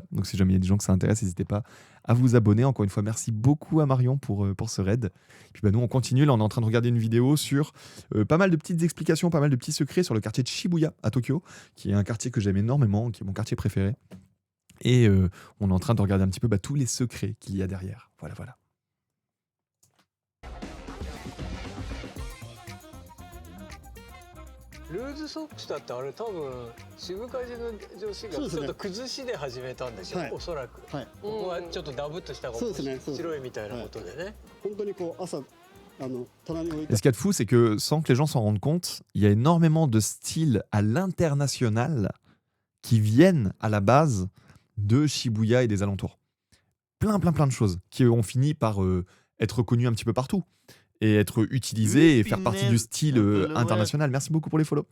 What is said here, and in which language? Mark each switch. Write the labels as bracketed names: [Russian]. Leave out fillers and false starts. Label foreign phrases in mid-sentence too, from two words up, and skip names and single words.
[French] Donc si jamais il y a des gens que ça intéresse, n'hésitez pas à vous abonner. Encore une fois, merci beaucoup à Marion pour ce raid. Et puis nous, on continue. Là, on est en train de regarder une vidéo sur pas mal de petites explications, pas mal de petits secrets sur le quartier de Shibuya à Tokyo, qui est un quartier que j'aime énormément, qui est mon quartier préféré. Et on est en train de regarder un petit peu tous les secrets qu'il y a derrière. Voilà. [Japanese] ルーズソックスだってあれ多分渋カジの女子がちょっと崩しで始めたんでしょ、おそらく、ここはちょっとダブっとした方が白いみたいなことでね。本当にこう朝棚に置いて。 [French] Et ce qu'il y a de fou, c'est que sans que les gens s'en rendent compte, il y a énormément de styles à l'international qui viennent à la base de Shibuya et des alentours. Plein de choses qui ont fini par être reconnues un petit peu partout. Et être utilisé et faire partie du style international. Merci beaucoup pour les follow.